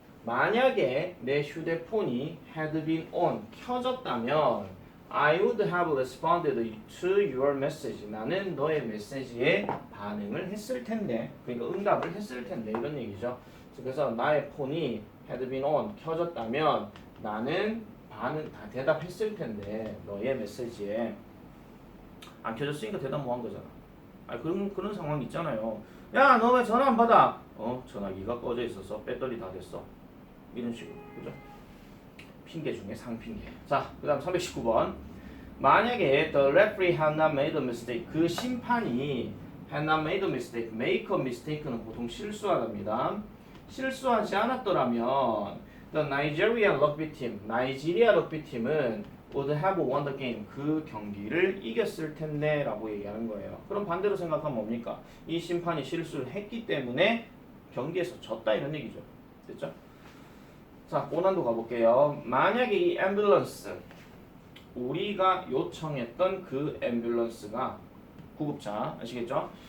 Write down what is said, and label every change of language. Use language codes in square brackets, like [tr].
[ko] 만약에 내 휴대폰이 [en] had been on [ko] 켜졌다면 [en] I would have responded to your message. [ko] 나는 너의 메시지에 반응을 했을 텐데, 그러니까 응답을 했을 텐데 이런 얘기죠. 그래서 나의 폰이 [en] had been on [ko] 켜졌다면 나는 반응 다 대답했을 텐데 너의 메시지에 안 켜졌으니까 대답 뭐 한 거잖아. 아 그런 상황 있잖아요. 야, 너 왜 전화 안 받아? 전화기가 꺼져 있어서 배터리 다 됐어. 이런 식으로, 그죠? 핑계 중에 상핑계. 자, 그 다음 319번. 만약에 [en] the referee had not made a mistake. [ko] 그 심판이 [en] had not made a mistake. make a mistake [ko] 는 보통 실수하답니다. 실수하지 않았더라면 [en] the Nigerian rugby team, [ko] 나이지리아 럭비 팀은 [en] would have won the game. [ko] 그 경기를 이겼을 텐데 라고 얘기하는 거예요. 그럼 반대로 생각하면 뭡니까? 이 심판이 실수를 했기 때문에 경기에서 졌다 이런 얘기죠. 됐죠? 자, 고난도 가볼게요. 만약에 이 앰뷸런스 우리가 요청했던 그 앰뷸런스가 구급차 아시겠죠?